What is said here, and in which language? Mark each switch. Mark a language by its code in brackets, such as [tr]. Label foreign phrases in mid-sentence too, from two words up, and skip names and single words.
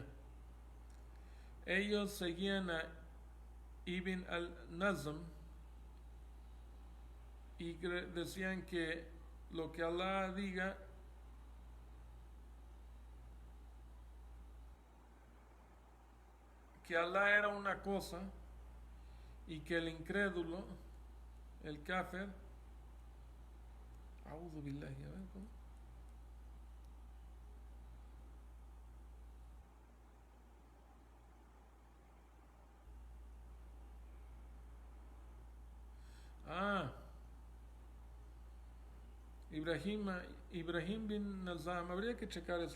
[es] Ellos seguían a Ibn al-Nazm y decían que lo que Allah diga que Allah era una cosa y que el incrédulo, el kafir, [ar] أعوذ بالله, [es] a ver, ¿cómo? Ah, Ibrahim bin Nizam, habría que checar esto.